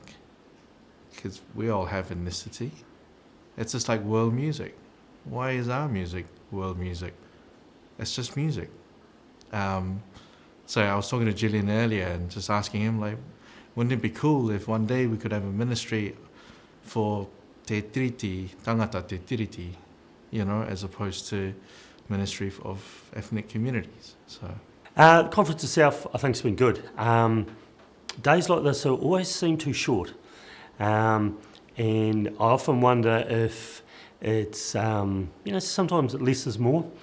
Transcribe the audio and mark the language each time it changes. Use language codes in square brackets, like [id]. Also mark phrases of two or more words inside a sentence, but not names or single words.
[en] Because we all have ethnicity. It's just like world music. Why is our music world music? It's just music. So I was talking to Gillian earlier and just asking him, like, wouldn't it be cool if one day we could have a ministry for [mi] te tiriti, tangata te tiriti, [en] as opposed to Ministry of Ethnic Communities. So the conference itself, I think, has been good. Days like this always seem too short, and I often wonder if It's sometimes less is more,